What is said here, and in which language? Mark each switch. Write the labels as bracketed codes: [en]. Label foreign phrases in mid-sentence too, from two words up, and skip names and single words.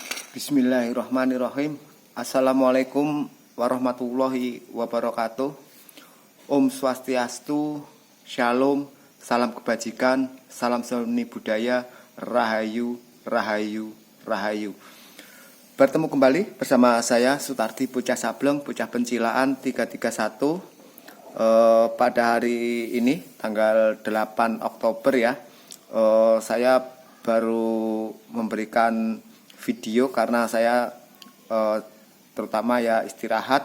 [ar] بسم الله الرحمن الرحيم. السلام عليكم ورحمة الله وبركاته. [ban] Om Swastiastu, [id] Shalom, salam kebajikan, salam seni budaya, Rahayu, Rahayu, Rahayu. Bertemu kembali bersama saya Sutardi Bocah Sableng, Bocah Pencilaan 331 pada hari ini tanggal 8 Oktober ya. Saya baru memberikan video karena saya terutama ya istirahat.